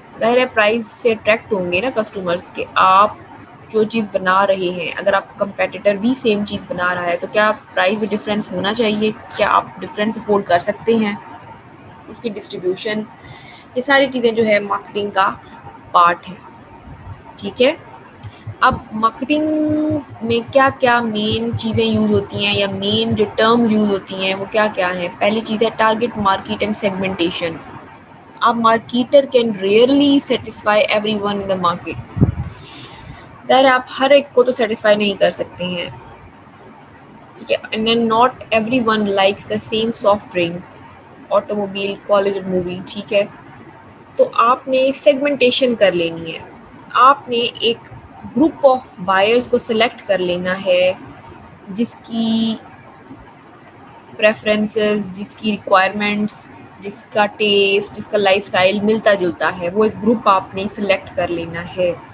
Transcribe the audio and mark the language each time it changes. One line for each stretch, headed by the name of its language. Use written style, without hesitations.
Urdu: ظاہر ہے پرائز سے اٹریکٹ ہوں گے نا کسٹمرز کہ آپ جو چیز بنا رہے ہیں، اگر آپ کا کمپیٹیٹر بھی سیم چیز بنا رہا ہے تو کیا پرائز میں ڈفرینس ہونا چاہیے، کیا آپ ڈفرینس افورڈ کر سکتے ہیں، اس کی ڈسٹریبیوشن، یہ ساری چیزیں جو ہے مارکیٹنگ کا پارٹ ہے. ٹھیک ہے، اب مارکیٹنگ میں کیا کیا مین چیزیں یوز ہوتی ہیں یا مین جو ٹرم یوز ہوتی ہیں وہ کیا کیا ہیں. پہلی چیز ہے target market and segmentation.
English: A marketer can rarely satisfy everyone in the market.
Urdu: ظاہر آپ ہر ایک کو تو سیٹسفائی نہیں کر سکتے ہیں. ٹھیک ہے،
English: and then not everyone likes the same soft drink, automobile, college or movie.
Urdu: ٹھیک ہے، تو آپ نے سیگمنٹیشن کر لینی ہے. آپ نے ایک گروپ آف بائرز کو سلیکٹ کر لینا ہے جس کی پریفرنسز، جس کی ریکوائرمنٹس، جس کا ٹیسٹ، جس کا لائف سٹائل ملتا جلتا ہے، وہ ایک گروپ آپ نے سلیکٹ کر لینا ہے.